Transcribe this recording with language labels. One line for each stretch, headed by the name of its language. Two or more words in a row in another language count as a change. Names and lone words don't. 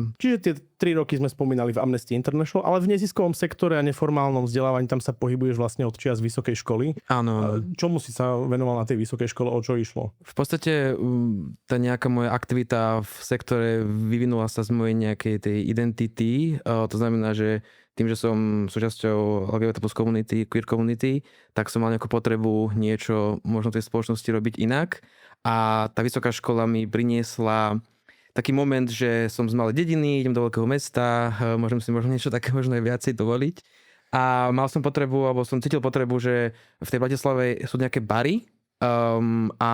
Slovak: Čiže tie 3 roky sme spomínali v Amnesty International, ale v neziskovom sektore a neformálnom vzdelávaní tam sa pohybuješ vlastne od čias vysokej školy. Áno. Čomu si sa venoval na tej vysokej škole, o čo išlo? V podstate tá nejaká moja aktivita v sektore vyvinula sa z mojej nejakej tej identity. To znamená, že tým, že som súčasťou
English: LGBT plus community, queer community,
Slovak: tak som mal nejakú potrebu niečo možno tej spoločnosti robiť inak. A tá vysoká škola mi priniesla taký moment, že som z malej dediny, idem do veľkého mesta, môžem si možno niečo také možno aj viacej dovoliť. A mal som potrebu, alebo som cítil potrebu, že v tej Bratislave sú nejaké bary, a